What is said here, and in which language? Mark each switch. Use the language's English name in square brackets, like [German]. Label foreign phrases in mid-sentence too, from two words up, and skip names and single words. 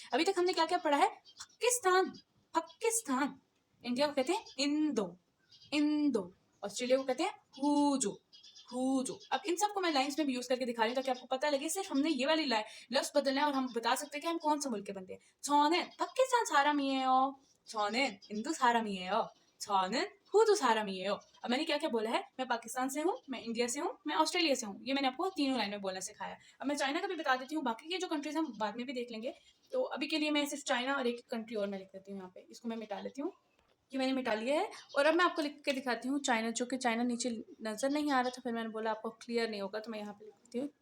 [Hindi] अभी तक हमने क्या क्या पढ़ा है, पाकिस्तान। पाकिस्तान। इंडिया को कहते हैं इंदो। इंदो। ऑस्ट्रेलिया को कहते हैं हुजू। हुजू। अब इन सबको मैं लाइंस में भी यूज करके दिखा रही हूँ ताकि आपको पता लगे सिर्फ हमने ये वाली लफ्ज बदलना है और हम बता सकते हैं कि हम कौन सा मुल्क के बंदे हैं। [Korean] 저는 पाकिस्तान 사람이에요। 저는 इंदो 사람이에요। 저는 हुजू 사람이에요। [Hindi] अब मैंने क्या क्या बोला है, मैं पाकिस्तान से हूँ, मैं इंडिया से हूँ, मैं ऑस्ट्रेलिया से हूँ। ये मैंने आपको तीनों लाइन में बोलना सिखाया। अब मैं चाइना का भी बता देती हूँ, बाकी के जो कंट्रीज हम बाद में भी देख लेंगे। तो अभी के लिए मैं सिर्फ चाइना और एक कंट्री और मैं लिख देती हूँ यहाँ पे, इसको मैं मिटा लेती हूँ। ये मैंने मिटा लिया है, और अब मैं आपको लिख के दिखाती हूँ चाइना, जो कि चाइना नीचे नजर नहीं आ रहा था, फिर मैंने बोला आपको क्लियर नहीं होगा तो मैं यहाँ पे लिखती हूँ।